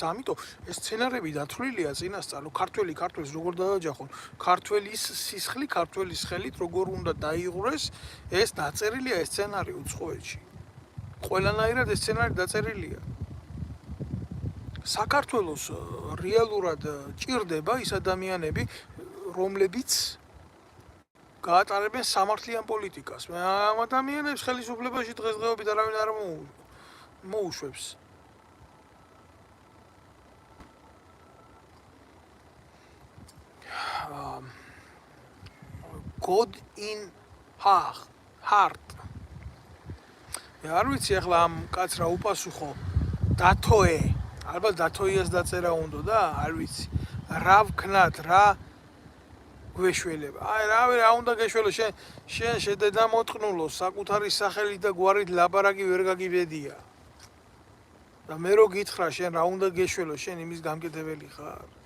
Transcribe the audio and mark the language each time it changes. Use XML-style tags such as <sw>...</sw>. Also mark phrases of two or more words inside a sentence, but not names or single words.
<ka>ამიტომ ეს სცენარები დათვლილია წინასწარ რომ ქართველს როგორ დააჯახონ ქართველის სისხლი ქართველის ხელით როგორ უნდა დაიღურეს ეს დაწერილია ეს სცენარი უცხოეთში ყველანაირად ეს სცენარი დაწერილია საქართველოს რეალურად ჭირდება ის ადამიანები რომლებიც გაატარებენ სამართლიან პოლიტიკას მე ამ ადამიანებს ხელისუფლებაში დღესდღეობით არავინ არ მოუშვებს</ka> <en>God in heart</en> <ka>მე არ ვიცი ახლა ამ კაც რა უპასუხო დათოე ალბათ დათოიას დაწერა უნდა და არ ვიცი რა ვქნათ რა გვეშველება აი რა უნდა გეშველო შენ შედედა მოტყნულო საკუთარი სახელით და გვარით ლაბარაკი ვერ გაგიბედია და მე რო გითხრა შენ რა უნდა გეშველო შენ იმის გამკეთებელი ხარ</ka>